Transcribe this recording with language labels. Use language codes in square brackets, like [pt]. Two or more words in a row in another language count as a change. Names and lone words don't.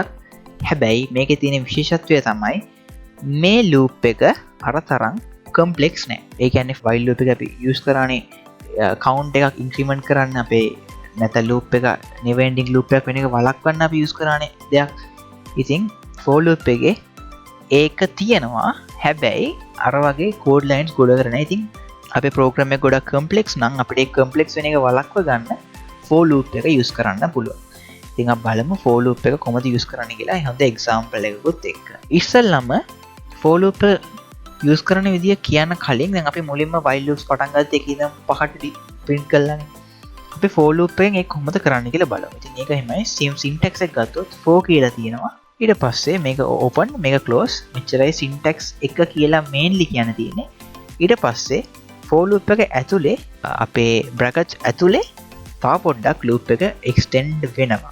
[si] හැබැයි මේකේ තියෙන විශේෂත්වය තමයි මේ loop එක අර තරම් complex නෑ. ඒ කියන්නේ [en] while loop [si] එක අපි use කරන්නේ count එකක් increment කරන්න අපේ නැත්නම් loop එක [en] never ending loop [si] එකක් වෙන එක වළක්වන්න අපි use කරන්නේ දෙයක්. ඉතින් [en] for loop [si] එකේ ඒක තියෙනවා. හැබැයි අර වගේ [en] code lines [si] ගොඩ කරන. ඉතින් අපේ ප්‍රෝග්‍රෑම් එක ගොඩක් කම්ප්ලෙක්ස් නම් අපිට ඒ කම්ප්ලෙක්ස් වෙන එක වළක්ව ගන්න [en] for loop [si] එක use කරන්න පුළුවන්. ඉතින් අපි බලමු [en] for loop [si] එක කොහොමද use කරන්නේ කියලා. හොඳ example එකකුත් එක්ක. ඉස්සෙල්ලම [en] for loop use [si] කරන විදිය කියන්න කලින් දැන් අපි මුලින්ම [en] while loops [si] පටන් ගත්ත එකේ ඉඳන් පහට print කළානේ. අපි [en] for loop [si] එකෙන් ඒක කොහොමද කරන්නේ කියලා බලමු. ඉතින් ඒක එහෙමයි syntax එක ගත්තොත් for කියලා තියෙනවා. ඊට පස්සේ මේක open මේක close මෙච්චරයි syntax එක කියලා mainly කියන්න තියෙන්නේ. ඊට පස්සේ [en] for loop [si] එක ඇතුලේ අපේ brackets ඇතුලේ තව පොඩ්ඩක් loop එක extend වෙනවා.